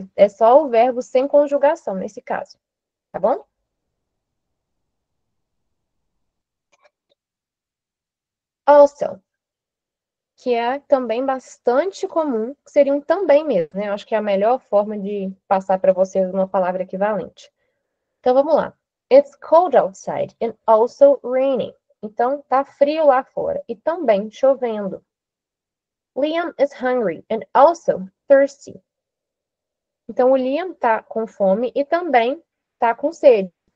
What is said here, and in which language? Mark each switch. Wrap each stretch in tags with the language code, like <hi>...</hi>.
<pt>É só o verbo sem conjugação, nesse caso. Tá bom? Also, que é também bastante comum, que seria um também mesmo, né? Eu acho que é a melhor forma de passar para vocês uma palavra equivalente. Então, vamos lá.</pt> <en>It's cold outside and also raining.</en> <pt>Então, tá frio lá fora e também chovendo.</pt> <en>Liam is hungry and also thirsty.</en> <pt>Então, o Liam tá com fome e também tá com sede.</pt>